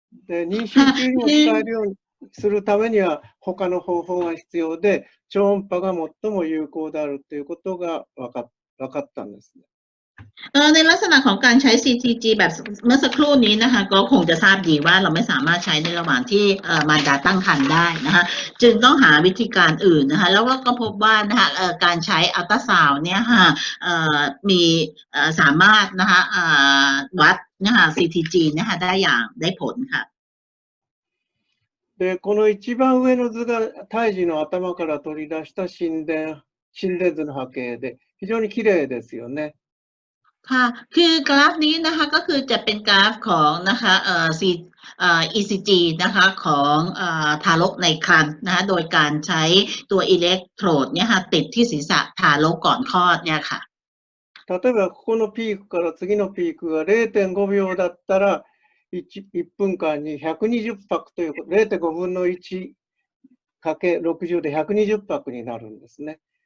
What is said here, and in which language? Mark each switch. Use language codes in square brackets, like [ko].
[ja] で、妊娠中にも使えるようにするためには他の方法が必要で、超音波が最も有効であるということが分かったんですね。 [th] ในลักษณะของการใช้ CTG แบบเมื่อสักครู่นี้นะคะก็คงจะทราบดีว่าเราไม่สามารถใช้ในระหว่างที่มารดาตั้งครรภ์ได้นะคะจึงต้องหาวิธีการอื่นนะคะแล้วก็พบว่านะคะการใช้อัลตราซาวด์เนี่ยค่ะมีสามารถนะคะวัดนะคะ CTG นะคะได้ผลค่ะ [ja] で、この一番上の図が胎児の頭から取り出した心電図の波形で非常に綺麗ですよね。 [th] ค่ะคือกราฟนี้นะคะก็คือจะเป็นกราฟของนะคะECG นะคะของทารกในครรภ์นะคะโดยการใช้ตัวอิเล็กโทรดเนี่ยค่ะติดที่ศีรษะทารกก่อนคลอดเนี่ยค่ะ [ja] 例えばここのピークから次のピークが 0.5 秒だったら1分間に120拍ということ 0.5 分の 1×60 で120拍になるんですね。